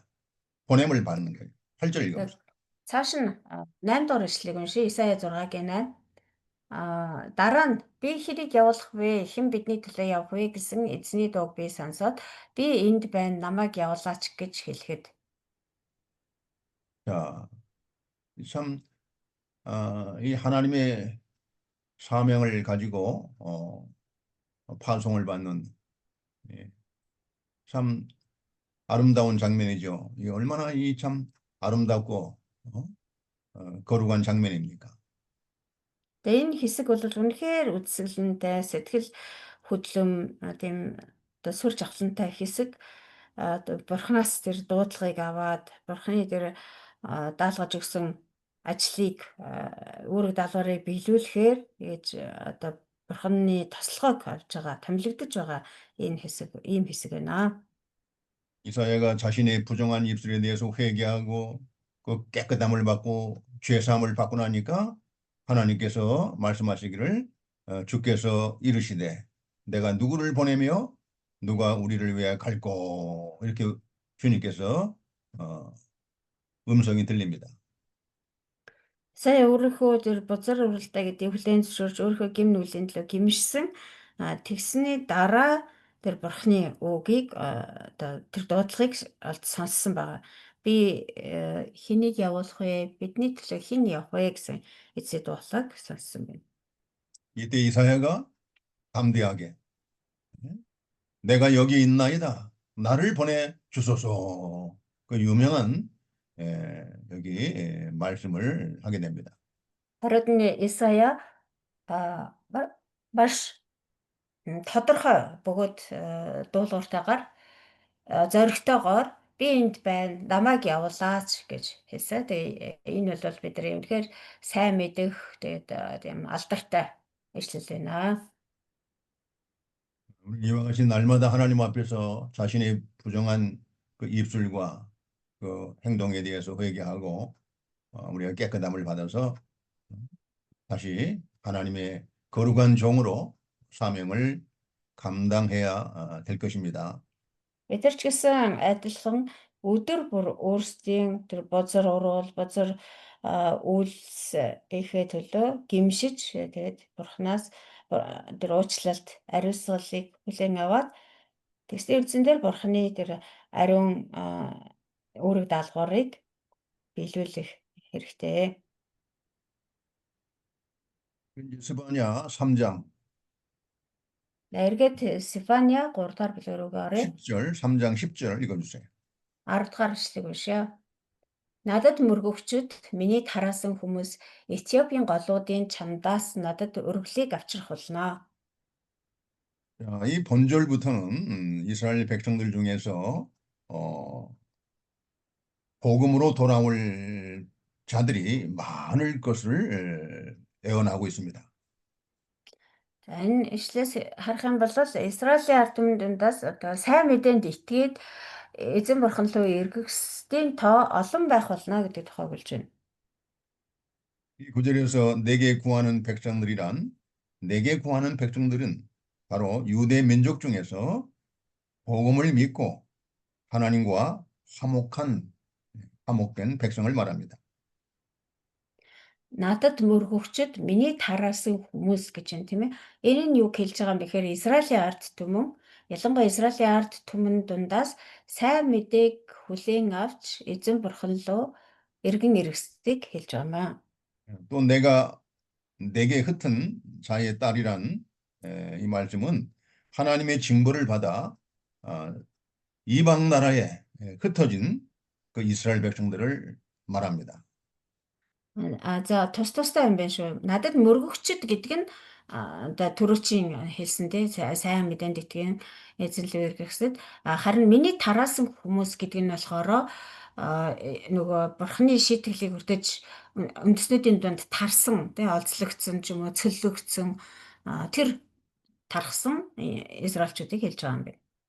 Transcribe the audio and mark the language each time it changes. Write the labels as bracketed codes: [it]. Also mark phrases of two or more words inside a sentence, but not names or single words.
[ko] 보냄을 받는 거예요. 8절 읽어보세요. [mn] Цааш нь 8 дугаар ишлэгийг уншия. Исая 6-гийн 8. Дараа нь би хэрийг явуулах вэ? Хэн бидний төлөө явах вэ гэсэн эзний дууг би сонсоод би энд байна, намайг явуулаач гэж хэлэхэд [ko] 자, 참, 이 하나님의 사명을 가지고 파송을 받는 예, 참 아름다운 장면이죠. 이 얼마나 이 참 아름답고 거룩한 장면입니까? [mn] тэгээ энэ хэсэг бол үнэхээр үзэсгэлэнтэй, сэтгэл хөдлөм тийм оо сүр жавхлантай хэсэг. Одоо Бурханаас тэр дуудлагыг аваад Бурханы тэр даалгаж өгсөн ажлыг үүрэг даалгаврыг биелүүлэхээр ингэж одоо Бурханы тослогоог авч байгаа, томилогдож байгаа энэ хэсэг, ийм хэсэг байна. [ko] 이사야가 자신의 부정한 입술에 대해서 회개하고 그 깨끗함을 받고 죄사함을 받고 나니까 하나님께서 말씀하시기를 주께서 이르시되 내가 누구를 보내며 누가 우리를 위하여 갈꼬 이렇게 주님께서 음성이 들립니다. [mn] Сая өөрийнхөө тэр бузар уралдаа гэдэг хүлээн зөвшөөрч өөрийнхөө гим нүглийн төлөө гимшсэн. Тэгсний дараа тэр бурхны үгийг одоо тэр дуудлагыг олд сонссон байгаа. Би хэнийг явуулах вэ? Бидний төлөө хэн явах вэ гэсэн эцэг дуудлагыг сонссон байна. [ko] 이때 이사야가 담대하게 내가 여기 있나이다. 나를 보내 주소서. 그 유명한 여기 말씀을 하게 됩니다. [mn] Харин Исая маш тодорхой бөгөөд дуулууртаагаар зоригтойгоор би энд байна, намайг явуулаач гэж хэлсэн. Тэгээ энэ бол бидний үнэхээр сайн мэдэх тэгээд тийм алдартай ишлэл байна. [ko] 이와 같이 날마다 하나님 앞에서 자신의 부정한 그 입술과 그 행동에 대해서 회개하고 우리가 깨끗함을 받아서 다시 하나님의 거룩한 종으로 사명을 감당해야 될 것입니다. [mn] Бид нар ч гэсэн адилхан өдөр бүр өөрсдийн тэр бозор уруул, бозор үйлс ихэ төлөө гимшиж тэгээд бурхнаас тэр уучлалт, ариусгалыг хүлээн аваад тэгсний үндсэн дээр бурхны тэр ариун үүрэг даалгаврыг биелүүлэх хэрэгтэй. [ko] 스바냐 3장 [mn] Эргээд Сефания 3 дахь бүлэг рүү оръё. [ko] 10절, 3장 10절 읽어주세요. [mn] 10 дахь эшлэгийг уншъя. Надад мөргөгчд миний тараасан хүмүүс Этиопийн голуудын чамдаас надад өргөлийг авчрах болно. [ko] 자, 이 본절부터는 이스라엘 백성들 중에서 복음으로 돌아올 자들이 많을 것을 예언하고 있습니다. [mn] Энэ ишлээс харах юм бол Израилийн ард түмэн дундаас одоо сайн мэдээнд итгээд эзэн бурхан руу эргэхсдийн тоо олон байх болно гэдэг тухайг хэлж байна. [ko] 이 구절에서 내게 구하는 백성들은 바로 유대 민족 중에서 복음을 믿고 하나님과 화목된 백성을 말합니다. [mn] Надад мөргөгчд миний тараасан хүмүүс гэж юм тийм ээ. Энэ нь юу хэлж байгаа юм бэхээр Израилийн ард түмэн, ялангуяа Израилийн ард түмэн дундаас сайн мэдээг хүлээн авч эзэн бурхан руу эргэн иргэсдгийг хэлж байгаа юм аа. [ko] 또 내게 흩은 자의 딸이란 이 말씀은 하나님의 징벌을 받아 이방 나라에 흩어진 그 이스라엘 백성들을 말합니다. [mn] За тустай юм байна шүү. Надад мөргөгчд гэдэг нь одоо түрүүчийн хэлсэн тий сайн мэдээнд итгэн эзэнлүү эргэхсэд харин миний тараасан хүмүүс гэдэг нь болохоор нөгөө бурхны шийтгэлийг хүртэж үндэснүүдийн дунд тарсан тий олзлогдсон ч юм уу цөллөгдсөн тэр тархсан израилчуудыг хэлж байгаа юм байна.